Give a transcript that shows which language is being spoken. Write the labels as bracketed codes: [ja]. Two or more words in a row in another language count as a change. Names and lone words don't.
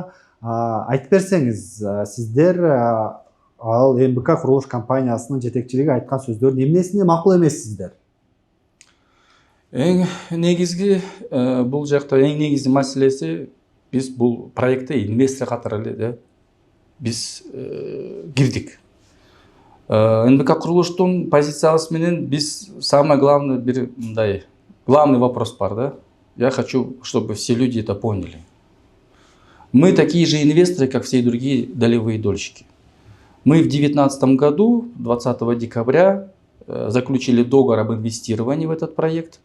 [ky] Айтып берсеңиз, сиздер ал МБК курулуш компаниясынын жетекчилиги айткан сөздөрдүн эмнесине макул эмессиздер? Эң негизги бул жакта эң негизги маселеси, биз бул проектте инвестор катары эле биз кирдик. НБК курулуштун позициясы менен биз [ru] самое главное [ky] бир мындай [ru] главный вопрос [ky] бар, да? [ru] Я хочу, чтобы все люди это поняли. Мы такие же инвесторы, как все другие долевые дольщики. Мы в 2019 году, 20 декабря, заключили договор об инвестировании в этот проект.